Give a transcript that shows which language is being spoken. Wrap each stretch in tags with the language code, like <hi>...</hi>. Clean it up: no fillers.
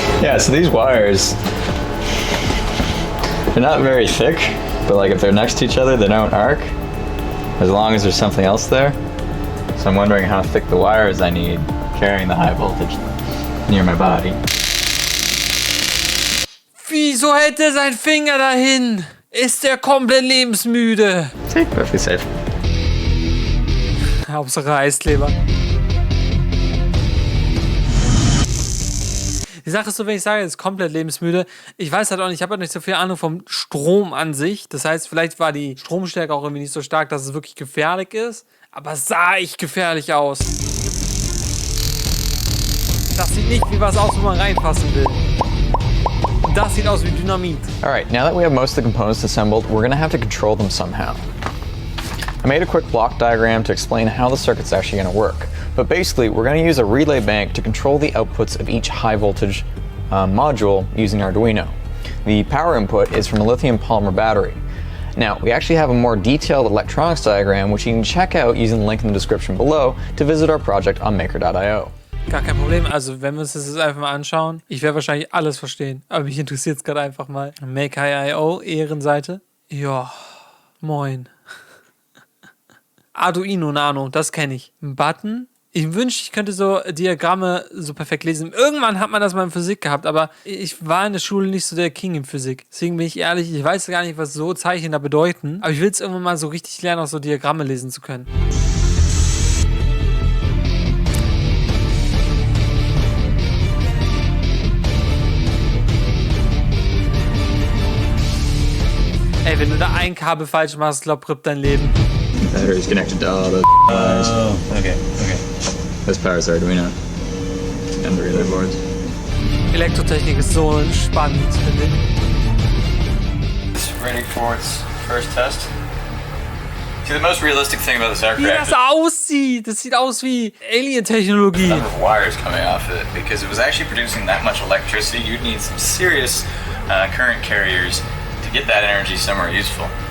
<en>Yeah, so these wires, they're not very thick, but like if they're next to each other, they don't arc, as long as there's something else there. So I'm wondering how thick the wires I need carrying the high voltage near my body.</en> <de>Wieso hält er seinen Finger dahin? Ist der komplett lebensmüde?</de> <en>Perfectly safe.</en> <de>Hauptsache Eiskleber. Die Sache ist so, wenn ich sage, es ist komplett lebensmüde, ich weiß halt auch nicht, ich habe halt nicht so viel Ahnung vom Strom an sich. Das heißt, vielleicht war die Stromstärke auch irgendwie nicht so stark, dass es wirklich gefährlich ist. Aber es sah echt gefährlich aus. Das sieht nicht wie was aus, wo man reinfassen will. Und das sieht aus wie Dynamit.</de> <en>Alright, now that we have most of the components assembled, we're going to have to control them somehow. I made a quick block diagram to explain how the circuit's actually going to work. But basically, we're going to use a relay bank to control the outputs of each high voltage module using Arduino. The power input is from a lithium polymer battery. Now, we actually have a more detailed electronics diagram which you can check out using the link in the description below to visit our project on maker.io.</en> <de>Gar kein Problem, also wenn wir uns das jetzt einfach mal anschauen, ich werde wahrscheinlich alles verstehen, aber mich interessiert es gerade einfach mal. Maker.io, Ehrenseite. Ja, moin. Arduino Nano, das kenne ich. Ein Button. Ich wünschte, ich könnte so Diagramme so perfekt lesen. Irgendwann hat man das mal in Physik gehabt, aber ich war in der Schule nicht so der King in Physik. Deswegen bin ich ehrlich, ich weiß gar nicht, was so Zeichen da bedeuten. Aber ich will es irgendwann mal so richtig lernen, auch so Diagramme lesen zu können. Ey, wenn du da ein Kabel falsch machst, glaub, rippt dein Leben.</de> <en>Battery is connected to all the wires. Oh, okay. This powers Arduino and the relay boards.</en> <de>Elektrotechnik ist so spannend, finde ich.</de> <en>It's ready for its first test. See, the most realistic thing about this arc</en> <de>Wie</de> <en>reactor</en> <de>das aussieht, das sieht aus wie Alien-Technologie.</de> <en>the number of wires coming off it, because if it was actually producing that much electricity, you'd need some serious current carriers to get that energy somewhere useful.</en>